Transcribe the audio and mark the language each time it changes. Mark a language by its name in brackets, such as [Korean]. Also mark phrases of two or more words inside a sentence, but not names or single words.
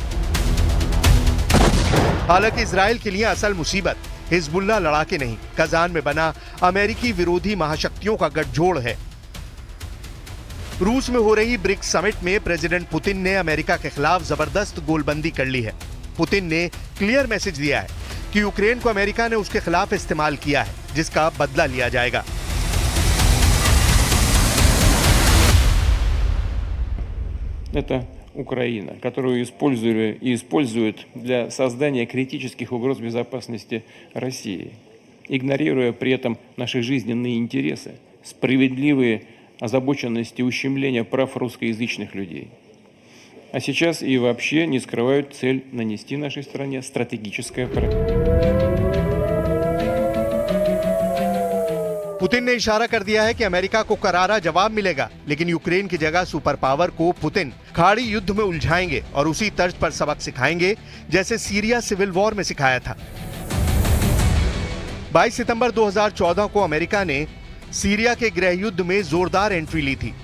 [Hindi] हालांकि इजराइल के लिए असल मुसीबत हिजबुल्लाह लड़ाके नहीं, कजान में बना अमेरिकी विरोधी महाशक्तियों का गठजोड़ है। रूस में हो रही ब्रिक्स समिट में प्रेसिडेंट पुतिन ने अमेरिका के खिलाफ जबरदस्त गोलबंदी कर ली है। पुतिन ने [English] clear message [Hindi] दिया है कि यूक्रेन को अमेरिका ने उसके खिलाफ इस्तेमाल किया है, जिसका बदला लिया जाएगा। [Russian] Это Украина, которую использовали и используют для создания критических угроз безопасности России, игнорируя при этом наши жизненные интересы, справедливые озабоченность и ущемление прав русскоязычных людей. А сейчас и вообще не скрывают цель нанести нашей стране стратегическое поражение. [Hindi] पुतिन ने इशारा कर दिया है कि अमेरिका को करारा जवाब मिलेगा, लेकिन यूक्रेन की जगह [English] super power [Hindi] को पुतिन खाड़ी युद्ध में उलझाएंगे और उसी तर्ज पर सबक सिखाएंगे जैसे सीरिया [English] civil war [Hindi] में सिखाया था। 22 सितंबर 2014 को अमेरिका ने सीरिया के गृह युद्ध में जोरदार एंट्री ली थी।